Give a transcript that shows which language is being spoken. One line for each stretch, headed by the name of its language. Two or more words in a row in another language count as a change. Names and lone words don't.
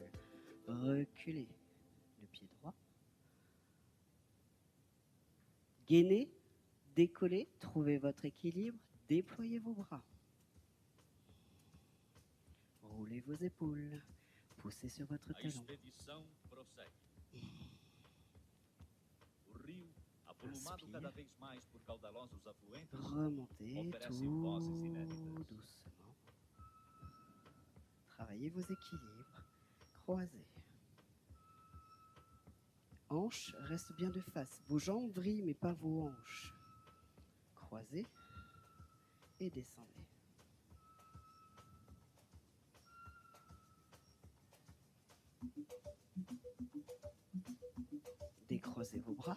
French: Reculez le pied droit. Gainez, décollez, trouvez votre équilibre, déployez vos bras. Roulez vos épaules, Poussez sur votre
Portuguese: A
French: talon.
Portuguese: expedição prossegue. O rio, avolumado
French: Inspire.
Portuguese: cada vez mais por caudalosos afluentes,
French: Remontez
Portuguese: oferece
French: tout
Portuguese: vozes inéditas.
French: doucement. Travaillez vos équilibres. Croisez. Hanches restent bien de face. Vos jambes vrillent, mais pas vos hanches. Croisez et descendez. Décroisez vos bras.